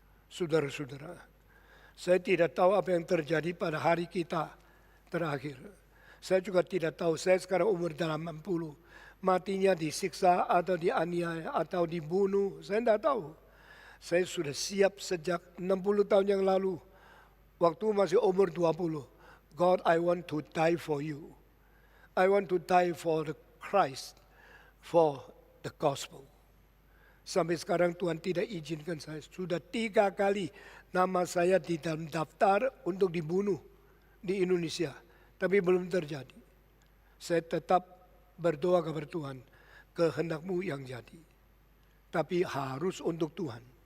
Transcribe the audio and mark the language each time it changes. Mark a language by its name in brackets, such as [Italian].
[Indonesian] Saudara-saudara, saya tidak tahu apa yang terjadi pada hari kita terakhir. Saya juga tidak tahu, saya sekarang umur 80, matinya disiksa atau dianiaya atau dibunuh, saya tidak tahu. Saya sudah siap sejak 60 tahun yang lalu. Waktu masih umur 20. [English] God, I want to die for you. I want to die for the Christ, for the gospel. [Indonesian] Sampai sekarang Tuhan tidak izinkan saya. Sudah 3 kali nama saya di dalam daftar untuk dibunuh di Indonesia. Tapi belum terjadi. Saya tetap berdoa kepada Tuhan. Kehendak-Mu yang jadi. Tapi harus untuk Tuhan.